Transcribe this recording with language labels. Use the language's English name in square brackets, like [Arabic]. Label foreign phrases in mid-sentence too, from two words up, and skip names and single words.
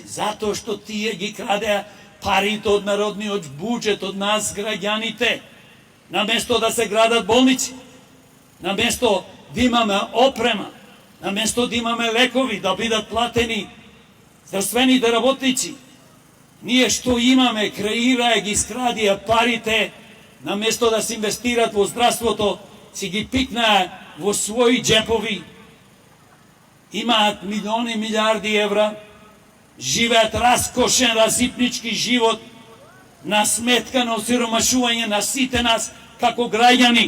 [Macedonian] Зато што тие ги краде парите од народни, од буџет, од нас граѓаните. На место да се градат болници, на место да имаме опрема, на место да имаме лекови, да бидат платени здравствени работници, ние што имаме, креираја ги скрадија парите, наместо да се инвестират во здравството, си ги пикнаа во своји джепови, имаат милиони, милиарди евра, живеат раскошен, разипнички живот, на сметка на осиромашување на сите нас како граѓани.